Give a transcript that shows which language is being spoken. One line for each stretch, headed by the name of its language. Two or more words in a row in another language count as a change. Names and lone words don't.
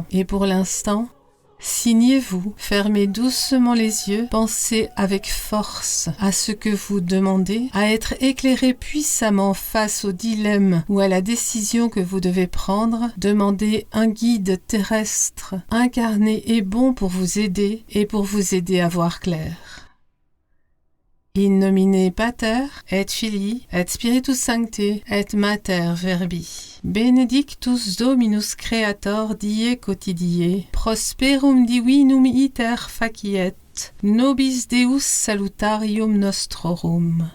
French: Et pour l'instant, signez-vous, fermez doucement les yeux, pensez avec force à ce que vous demandez, à être éclairé puissamment face au dilemme ou à la décision que vous devez prendre. Demandez un guide terrestre, incarné et bon pour vous aider et pour vous aider à voir clair.
Latin: In nomine Pater, et Filii, et Spiritus Sancti, et Mater Verbi. Benedictus Dominus Creator die quotidie, prosperum divinum iter faciet, nobis Deus salutarium nostrorum.